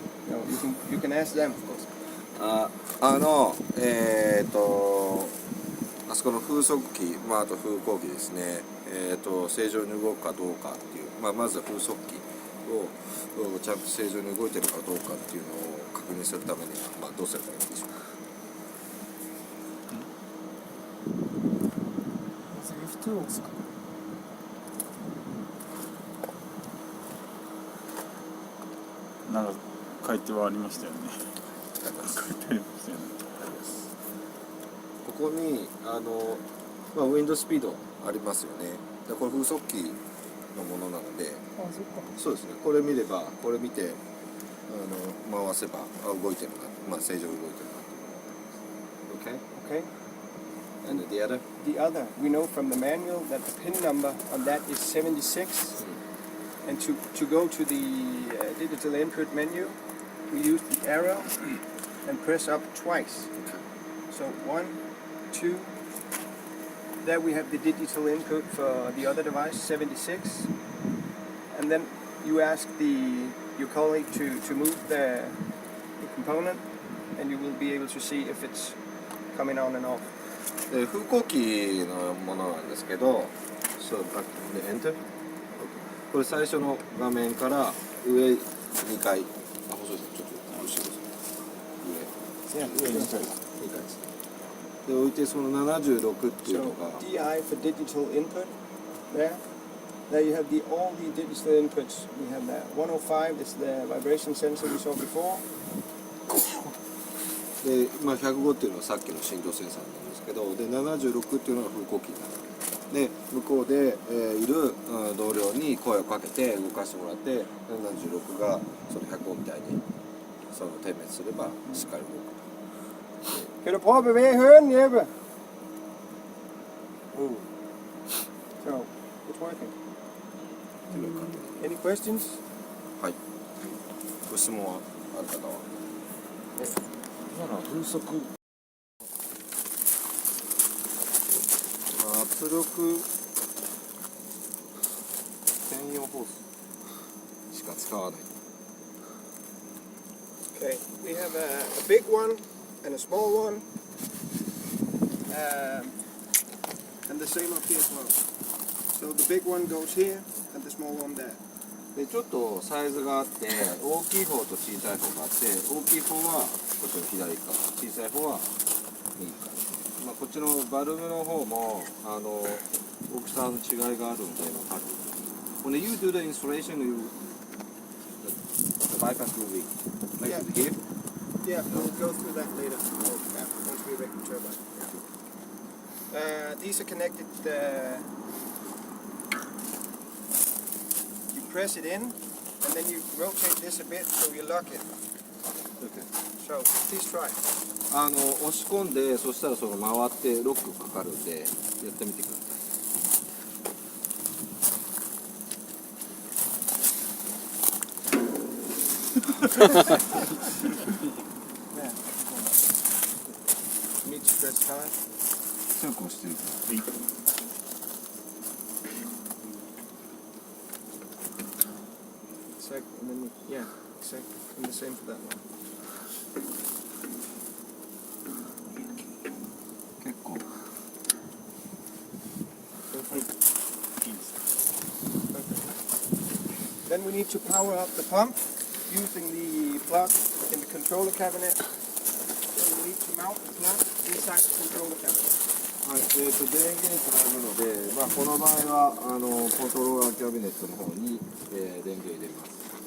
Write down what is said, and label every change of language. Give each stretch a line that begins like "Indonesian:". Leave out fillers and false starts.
English: No, you can ask them, of course.
Japanese: あそこの風速機、あと風向機ですね、正常に動くかどうかっていう、まずは風速機をちゃんと正常に動いてるかどうかっていうのを確認するためには、どうすればいいでしょうか。まず F2 を押すか。なんか書いてはありましたよね。書いてありましたよね。ここにウィンドスピードありますよね。でこれ風速機のものなので、あ、そっか。そうですね。これ見れば、これ見て回せば動いてるな、正常に動いてるなと思います。
English: Okay? Okay. And the other? The other, we know from the manual that the pin number on that is 76. And to go to the digital input menu, we use the arrow and press up twice. So 1, 2. There we have the digital input for the other device, 76. And then you ask your colleague to move the component, and you will be able to see if it's coming on and off.
Japanese: 風向機のものなんですけど、そうバックでエンター。これ最初の画面から上2回、細いです。ちょっと後ろです。上2回ですね。で置いてその76っていうの
English: So が。 DI for digital input. There you have all the digital inputs. We have that 105 is the vibration sensor we saw before.
Japanese: で、105っていうのはさっきの振動センサーなんですけど、で76っていうのが風向機になる。で向こうで、いる、同僚に声をかけて動かしてもらって、76がその105みたいにその点滅すればしっかり動く。
Danish: Kan du prøve at bevæge hønen, Jeppe?
English: So, it's working. Any questions?
Japanese: はい。ご質問はある方は。今のは風速。圧力専用ホースしか使わない。
English: Okay, we have a big one and a small one. And the same up here as well. So the big one goes here and the small one there.
Japanese: でちょっとサイズがあって大きい方と小さい方があって、大きい方はこっちの左側、小さい方は右側。こっちのバルブの方も大きさの違いがあるんで分かる。
English: When you do the installation, the bypass will be like here. Yeah, we'll go through that later. Yeah, once we erect the turbine. These are connected. You press it in, and then you rotate this a bit so you lock it. Okay. So please try.
Japanese: 押し込んで、そしたらその回ってロックかかるんでやってみてください。
English: You need to press hard.
Japanese: 強く押してるから。
English: Exactly, and then yeah, exactly, and the same for that one.
Japanese: 結構。
English: Then we need to power up the pump using the plug in the controller cabinet. So we need to mount the plug inside the controller cabinet.
Japanese: はい、電源つなぐので、この場合はコントローラーキャビネットの方に、電源入れます。